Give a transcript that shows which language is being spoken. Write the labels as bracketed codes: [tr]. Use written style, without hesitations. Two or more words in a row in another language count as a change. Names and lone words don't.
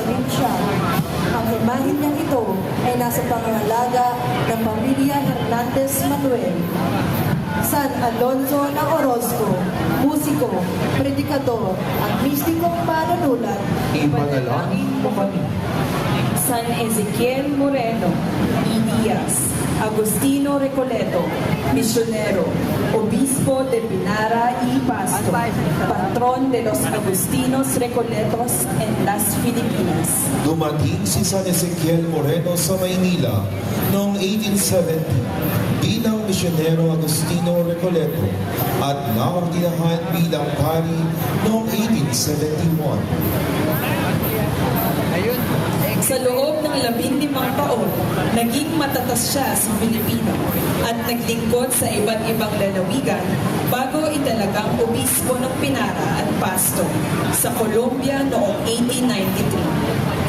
[tl] Ang imahin niyang ito ay nasa pangangalaga ng pamilya Hernandez Manuel. San Alonso ng Orozco, musiko, predikador, at mistikong manunulat. Ipanalangin mo kami. [es] San Ezequiel Moreno, y Diaz, Agustino Recoleto, misionero, obispo de Pinara y Pasto, patrón de los Agustinos Recoletos en las Filipinas. [tl] Dumating si San Ezequiel Moreno sa Maynila noong 1870 bilang misyonero Agustino Recoleto at naordinahan bilang pari noong 1871. Sa loob ng 15 taon, naging matatas siya sa Pilipino at naglingkod sa iba't ibang lalawigan bago italagang obispo ng Pinara at Pasto sa Colombia noong 1893.